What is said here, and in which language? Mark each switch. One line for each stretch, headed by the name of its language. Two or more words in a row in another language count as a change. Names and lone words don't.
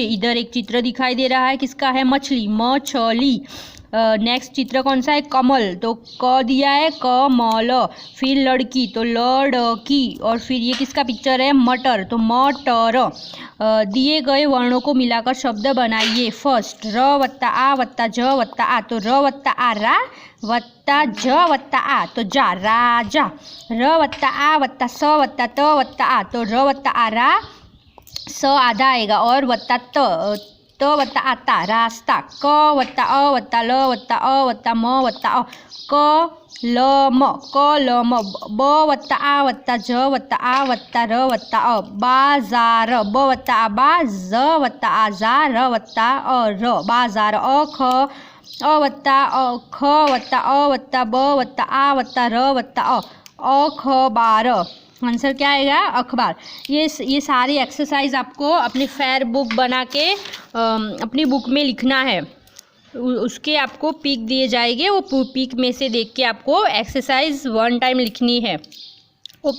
Hindi: इधर एक चित्र दिखाई दे रहा है, किसका है? मछली, मछली। नेक्स्ट चित्र कौन सा है? कमल, तो क दिया है, कमल। फिर लड़की, तो लड़की। और फिर ये किसका पिक्चर है? मटर, तो मटर। दिए गए वर्णों को मिलाकर शब्द बनाइए। फर्स्ट, र वत्ता आ वत्ता ज वत्ता आ, तो र वत्ता आ रा वत्ता ज वत्ता आ, तो जा, राजा। र वत्ता आ वत्ता स वत्ता त वत्ता आ, तो र वत्ता आ रा, स आधा आएगा और वत्ता त वत्ता आता, रास्ता। क वत्ता अ वत्ता ल वत्ता अ वत्ता म वत्ता अ, क ल म, क ल म। ब वत्ता आ वत्ता ज वत्ता आ वत्ता र वत्ता अ, बाजार। ब वत्ता आ बा, ज वत्ता आ जा, र वत्ता अ र, बाजार। ख वत्ता ख वत्ता अ वत्ता ब वत्ता आ वत्ता र वत्ता अ, अखबार। आंसर क्या आएगा? अखबार। ये सारी एक्सरसाइज आपको अपनी
English: fair book
Hindi: बना के अपनी बुक में लिखना है। उसके आपको पिक दिए जाएंगे, वो पिक में से देख के आपको एक्सरसाइज 1 टाइम लिखनी है।